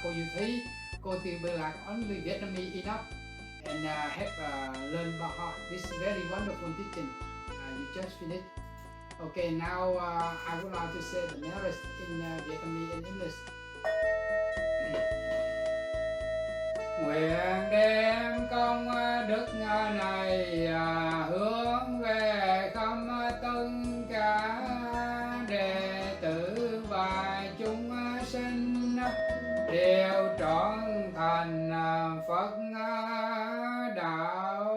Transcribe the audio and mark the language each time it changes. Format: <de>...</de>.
<en>Cô Diệu Thúy, cô Từ Bê Lạc, only Vietnamese enough. And have learned by heart this very wonderful teaching. You just finished. Okay, now I would like to say the merits in Vietnamese and English.</en> <vi>Nguyện đem công đức này hướng về khắp tất cả đệ tử và chúng sinh đều trọn thành Phật đạo.</vi>